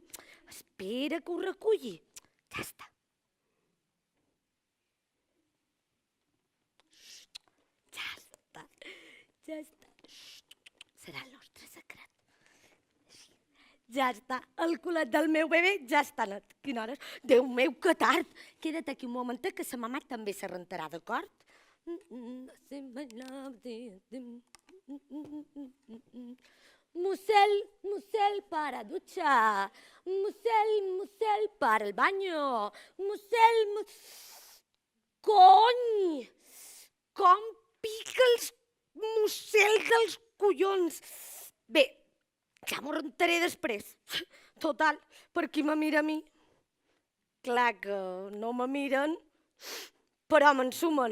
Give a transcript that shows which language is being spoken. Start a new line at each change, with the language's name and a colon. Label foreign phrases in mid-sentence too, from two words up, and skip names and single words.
Catalan: Espera que ho reculli. Ja està. Ja està. Serà el nostre secret. Ja està, el culet del meu bebè ja està net. Quina hora és? Déu meu, que tard! Queda't aquí un momentet que sa mamà també se rentarà, d'acord?
Spanish: Musel, musel para duchar. Musel, musel para el baño.
Catalan: Musel, Cony! Com pica els musel dels collons! Bé, ja m'ho rentaré després. Total, per qui me mira a mi? Clar que no me miren, però m'ensumen.